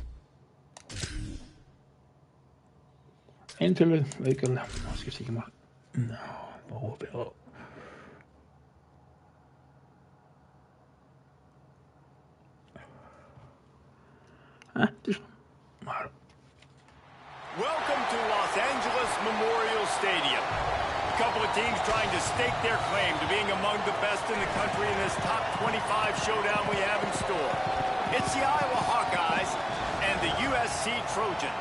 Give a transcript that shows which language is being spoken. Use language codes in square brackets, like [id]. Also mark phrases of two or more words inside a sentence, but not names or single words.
[no] En til en, ikke alle. Nå skal jeg sikkert meg. Nå håper jeg. Det er sånn. [en] Welcome to Los Angeles Memorial Stadium. A couple of teams trying to stake their claim to being among the best in the country in this top 25 showdown we have in store. It's the Iowa Hawkeyes and the USC Trojans.